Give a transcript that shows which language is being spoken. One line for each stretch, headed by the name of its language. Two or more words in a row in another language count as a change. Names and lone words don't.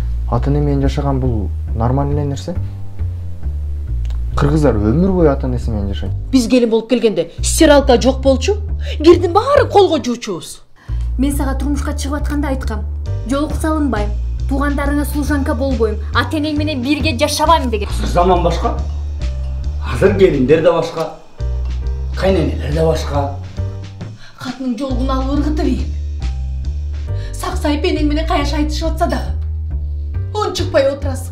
Kyrgyz: ата эне менен жашаган бул нормальный нерсе. Кыргыздар өмүр бою ата энеси менен жашайт. Биз келин болуп келгенде стиралка жок болчу. Кирдин баары колго жуучубуз. Мен сага турмушка чыгып атканда айткам. Жолук салынбайм. Туугандарыңа служанка болбойм. Ата энең менен бирге жашабайм деген.
Turkish: Zaman başka. Hazır gelinler de başka. Kayneneler de başka.
Kyrgyz: Катынын жолун алып ыргытып ийин. Саксайып энең менен каяш айтышып атса дагы. Унчукпай отурасың.